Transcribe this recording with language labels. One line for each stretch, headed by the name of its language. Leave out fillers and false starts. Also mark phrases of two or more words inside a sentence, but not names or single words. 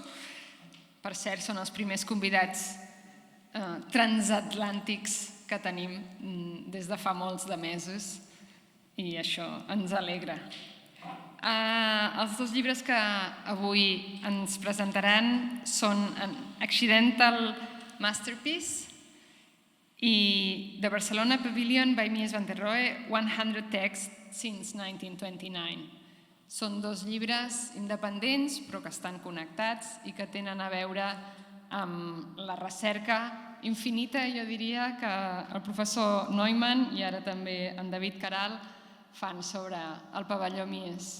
Catalan: Per cert, són els primers convidats transatlàntics que tenim des de fa molts de mesos i això ens alegra. Els dos llibres que avui ens presentaran són Accidental Masterpiece i The Barcelona Pavilion by Mies van der Rohe, 100 Texts since 1929. Són dos llibres independents però que estan connectats i que tenen a veure amb la recerca infinita, jo diria, que el professor Neumann i ara també en Caralt fan sobre el pavelló Mies.